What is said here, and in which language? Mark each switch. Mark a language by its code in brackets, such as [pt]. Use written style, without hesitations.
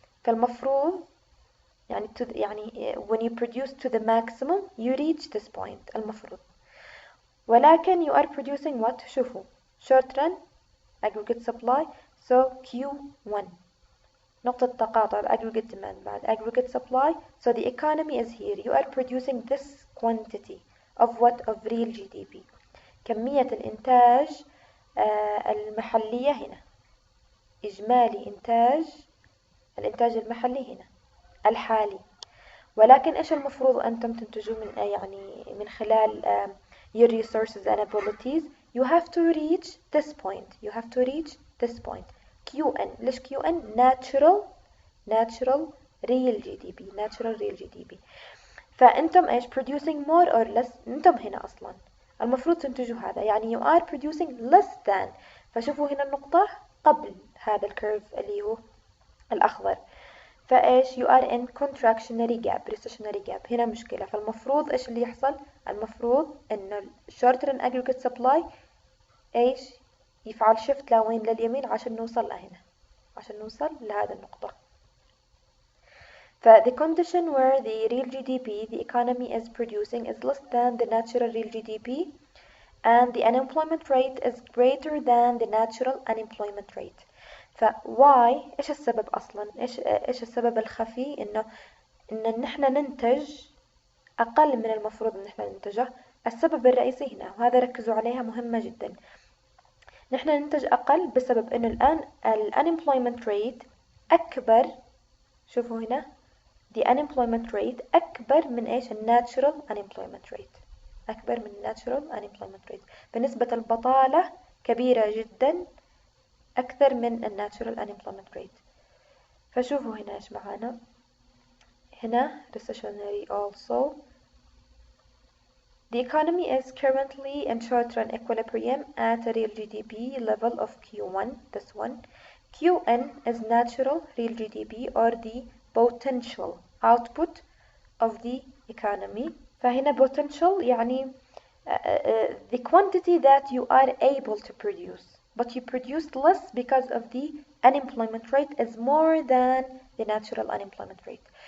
[ar] فالمفروض يعني [en] when you produce to the maximum you reach this point [ar] المفروض، ولكن [en] you are producing what؟ [ar] شوفوا [en] short run aggregate supply so Q1 [ar] نقطة تقاطع [en] aggregate demand [ar] بعد [en] aggregate supply. So the economy is here. You are producing this quantity of what? Of real GDP. [ar] كمية الإنتاج المحلية هنا، إجمالي الإنتاج المحلي هنا الحالي. ولكن إيش المفروض أنتم تنتجوا من خلال [en] your resources and abilities. You have to reach this point. You have to reach this point. QN. [ar] ليش [en] QN؟ natural real GDP. natural real GDP. [ar] فأنتم إيش [en] producing more or less؟ [ar] أنتم هنا أصلا المفروض تنتجوا هذا، يعني [en] you are producing less than. [ar] فشوفوا هنا النقطة قبل هذا الكيرف اللي هو الأخضر. فإيش [en] you are in contractionary gap recessionary gap. [ar] هنا مشكلة. فالمفروض إيش اللي يحصل؟ المفروض إنه [en] short run aggregate supply [ar] إيش يفعل [en] shift [ar] لوين؟ لليمين عشان نوصل لهنا، عشان نوصل لهذا النقطة. [en] ف the condition where the real GDP the economy is producing is less than the natural real GDP and the unemployment rate is greater than the natural unemployment rate. [ar] ف [en] why؟ [ar] إيش السبب أصلا؟ إيش السبب الخفي إن نحن ننتج أقل من المفروض إن نحن ننتجه؟ السبب الرئيسي هنا، وهذا ركزوا عليها مهمة جدا، نحن ننتج أقل بسبب إنه الآن [en] unemployment rate [ar] أكبر. شوفوا هنا [en] the unemployment rate [ar] أكبر من إيش؟ [en] natural unemployment rate، [ar] أكبر من natural unemployment rate. فنسبة البطالة كبيرة جدا أكثر من ال [en] natural unemployment rate. [ar] فشوفوا هنا إيش معانا، هنا [en] recessionary also. The economy is currently in short-run equilibrium at a real GDP level of Q1, this one. Qn is natural real GDP or the potential output of the economy. [ar] فهنا [en] potential يعني the quantity that you are able to produce, but you produced less because of the unemployment rate is more than the natural unemployment rate.